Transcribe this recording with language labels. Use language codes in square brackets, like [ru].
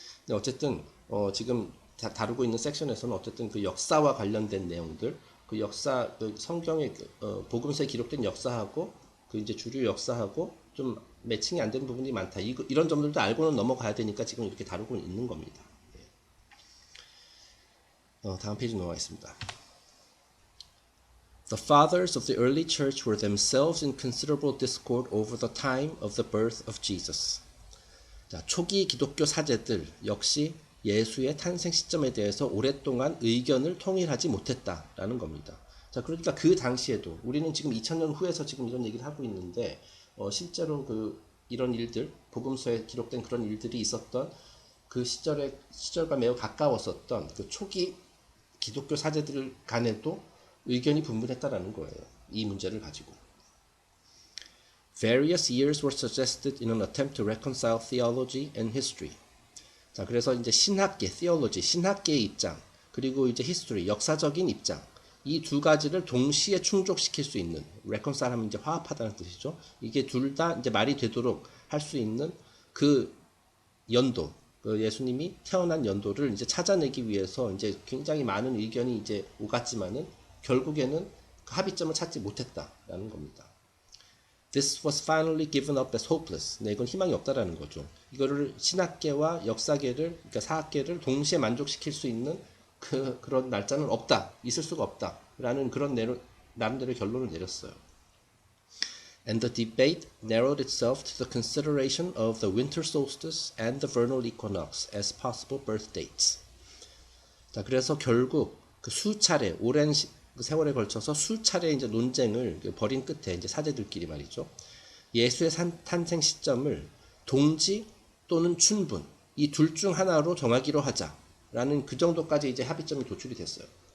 [ko] 어쨌든 지금 다루고 있는 섹션에서는 어쨌든 그 역사와 관련된 내용들, 그 성경의 복음서에 기록된 역사하고 그 이제 주류 역사하고 좀 매칭이 안 되는 부분이 많다. 이런 점들도 알고는 넘어가야 되니까 지금 이렇게 다루고 있는 겁니다. 다음 페이지 넘어가겠습니다. [en] The fathers of the early church were themselves in considerable discord over the time of the birth of Jesus. [ko] 자, 초기 기독교 사제들 역시 예수의 탄생 시점에 대해서 오랫동안 의견을 통일하지 못했다라는 겁니다. 자, 그러니까 그 당시에도 우리는 지금 2000년 후에서 지금 이런 얘기를 하고 있는데, 실제로 이런 일들, 복음서에 기록된 그런 일들이 있었던 그 시절과 매우 가까웠었던 그 초기 기독교 사제들 간에도 의견이 분분했다라는 거예요. 이 문제를 가지고. [en] Various years were suggested in an attempt to reconcile theology and history. [ko] 자, 그래서 이제 신학계, theology, 신학계의 입장, 그리고 이제 history, 역사적인 입장, 이 두 가지를 동시에 충족시킬 수 있는, reconcile 하면 이제 화합하다는 뜻이죠. 이게 둘 다 이제 말이 되도록 할 수 있는 그 연도, 그 예수님이 태어난 연도를 이제 찾아내기 위해서 이제 굉장히 많은 의견이 이제 오갔지만은 결국에는 그 합의점을 찾지 못했다라는 겁니다. [en] This was finally given up as hopeless. [ko] 네, 이건 희망이 없다라는 거죠. 이거를 신학계와 역사계를, 그러니까 사학계를 동시에 만족시킬 수 있는 그런 날짜는 없다, 있을 수가 없다라는 그런 나름대로 결론을 내렸어요. [en] And the debate narrowed itself to the consideration of the winter solstice and the vernal equinox as possible birth dates. [ko] 자, 그래서 결국 그 수차례, 오랜 세월에 걸쳐서 수차례 이제 논쟁을 벌인 끝에 이제 사제들끼리 말이죠. 예수의 탄생 시점을 동지 또는 춘분 이 둘 중 하나로 정하기로 하자라는 그 정도까지 이제 합의점이 도출이 됐어요.